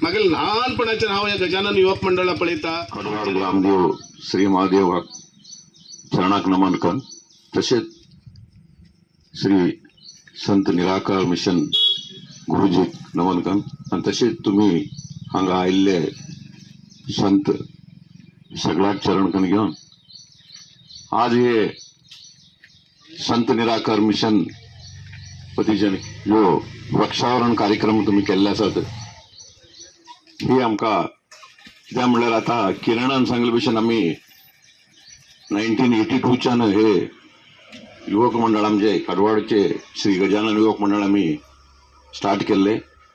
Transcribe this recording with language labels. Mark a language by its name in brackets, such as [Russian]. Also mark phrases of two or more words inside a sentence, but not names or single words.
[Konkani] मागील ल्हानपणाच्यान हांव हे गजानन युवक मंडळा पळयता. कडवाड ग्रामदेव श्री महादेव चरणाक नमन कर. तसेच श्री संत निराकार मिशन गुरुजी नमन कर. आणि तसेच तुम्ही हांगा आयिल्ले संत सगळ्याक चरण करून घेवन आज हे संत निराकार मिशन पतीजन जो वृक्षावरण कार्यक्रम तुम्ही केल्ले आसात ही आमकां कित्याक म्हणल्यार आता किरणान सांगले भशेन आमी 1982च्यान हे युवक मंडळ आमचे कडवाडचे श्री गजानन युवक मंडळ आमी स्टार्ट केल्ले.